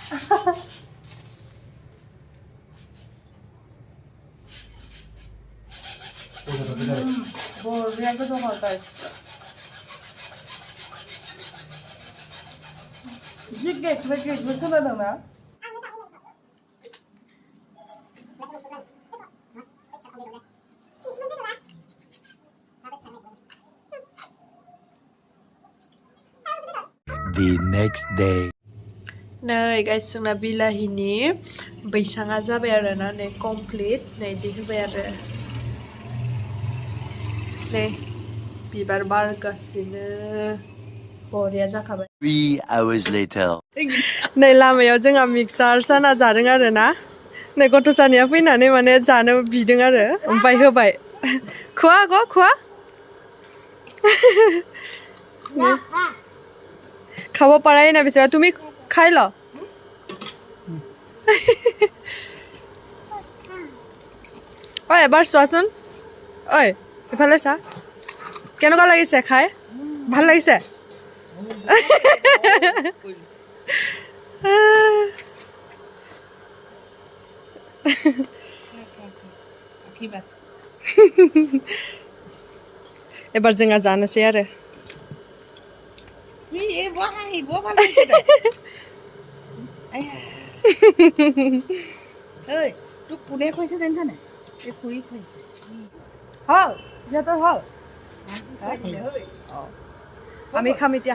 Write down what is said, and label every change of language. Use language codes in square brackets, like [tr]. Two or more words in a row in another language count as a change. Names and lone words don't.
[brx] बरिया गोथाव गाइस जि गेटबो खोनादोंना [en] The next day. [brx] नै गाइस जोंना बिलाहिनि बैसाङा जाबाय आरो ना नै कमप्लिट नै इदि होबाय आरो नै बिबार बारगासिनो बरिया जाखाबाय [en] 3 hours later. [brx] नै लामायाव जोंहा मिक्सार साना जादों आरो ना नै गथ'सानिया फैनानै माने जानो बिदों आरो ओमफ्राय होबाय खुवा आग' खुवा [as] খাব পাৰাই না বিচাৰা তুমি খাই ল ঐ এবাৰ চোৱাচোন ঐ ইফালে চা কেনেকুৱা লাগিছে খাই ভাল লাগিছে এবাৰ [brx] जोंहा जानोसै आरो [as] তোক কোনে কৈছে জানিছানে এই খুৰী খুৱাইছে হল সিহঁতৰ হল আমি খাম এতিয়া